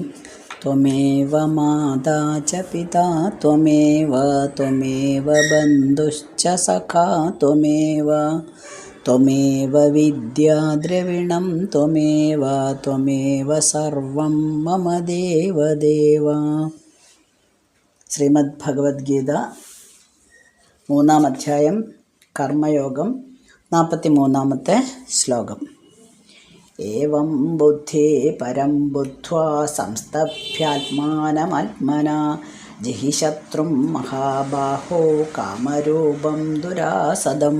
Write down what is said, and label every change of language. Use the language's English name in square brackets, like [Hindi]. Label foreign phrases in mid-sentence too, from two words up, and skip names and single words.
[Sanskrit] त्वमेव माता च पिता त्वमेव बन्धुश्च सखा त्वमेव विद्या द्रविणं त्वमेव सर्वं मम देवदेव। [Malayalam] ശ്രീമദ് ഭഗവത്ഗീത 3-ാം അധ്യായം കർമ്മയോഗം 43-ാമത്തെ ശ്ലോകം. [Sanskrit] ഏവം ബുദ്ധി പരം ബുദ്ധ്വാ സംസ്തഭ്യാത്മാനമാത്മനാ ജിഹി ശത്രും മഹാബാഹോ കാമരൂപം ദുരാസദം.